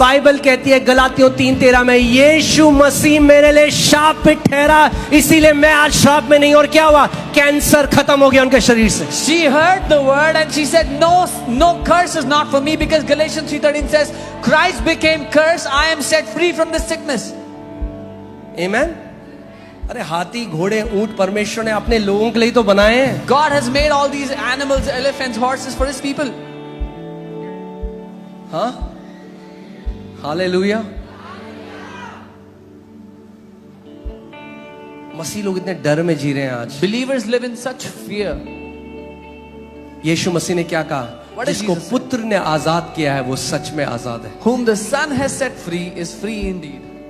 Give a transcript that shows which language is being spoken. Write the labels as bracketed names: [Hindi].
[Hindi] Bible कहती है गलातियों 3:13 में यीशु मसीह मेरे लिए शापित ठहरा, इसीलिए मैं आज श्राप में नहीं। और क्या हुआ? कैंसर खत्म हो गया उनके शरीर से। [English] She heard the word and she said, no curse is not for me, because Galatians 3:13 says, Christ became cursed. I am set free from this sickness. [Hindi] आमीन। अरे हाथी, घोड़े, ऊंट परमेश्वर ने अपने लोगों के लिए तो बनाए हैं। [English] God has made all these animals, elephants, horses for His people. [Hindi] हाँ, हालेलुया। मसीह लोग इतने डर में जी रहे हैं आज। [English] Believers live in such fear. [Hindi] यीशु मसीह ने क्या कहा? [English] What did [Hindi] जिसको [English] Jesus say? [Hindi] पुत्र ने आजाद किया है वो सच में आजाद है। Whom the Son has set free is free indeed.